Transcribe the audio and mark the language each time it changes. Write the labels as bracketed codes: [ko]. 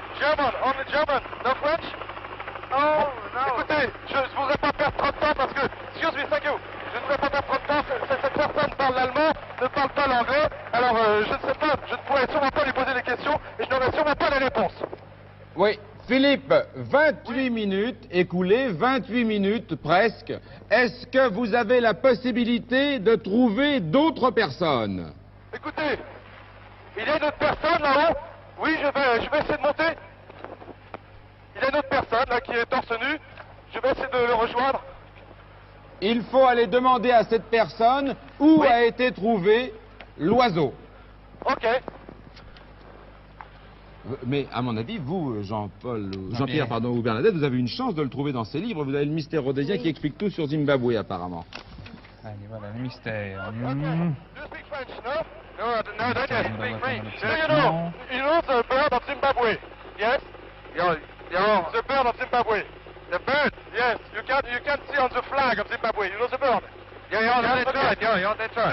[en] German, only German, no French? Oh, no. [fr] Écoutez, je ne voudrais pas perdre trop de temps parce que, [en] excuse me, thank you, [fr] je ne voudrais pas perdre trop de temps, cette personne parle l'allemand, ne parle pas l'anglais, alors je ne sais pas, je ne pourrais sûrement pas lui poser des questions et je n'aurais sûrement pas les réponses. Oui. Philippe, 28 minutes écoulées, 28 minutes presque. Est-ce que vous avez la possibilité de trouver d'autres personnes? Écoutez, il y a une autre personne là-haut. Oui, je vais essayer de monter. Il y a une autre personne là qui est torse nu. Je vais essayer de le rejoindre. Il faut aller demander à cette personne où Oui. a été trouvé l'oiseau. Ok. Mais à mon avis, vous, Jean-Pierre, pardon, ou Bernadette, vous avez une chance de le trouver dans ces livres. Vous avez le mystère rhodésien qui explique tout sur Zimbabwe, apparemment. Allez, voilà, le mystère. [en] Do you speak French? No? No, don't you speak French. Do No. you know the bird of Zimbabwe? Yes? Yeah, the bird of Zimbabwe. The bird? Yes. You can see on the flag of Zimbabwe. You know the bird? Yeah, that's right. Yeah, that's right.